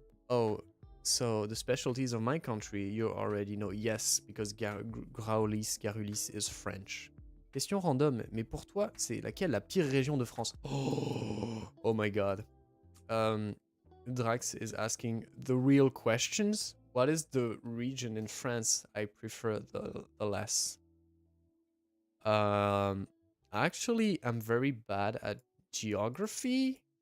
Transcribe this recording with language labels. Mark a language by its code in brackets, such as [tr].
[en] Oh, so the specialties of my country, you already know. Yes, because Garulis is French. [fr] Question random, mais pour toi, c'est laquelle la pire région de France? [en] Oh my god. Drax is asking the real questions. What is the region in France I prefer the less? Actually, I'm very bad at geography.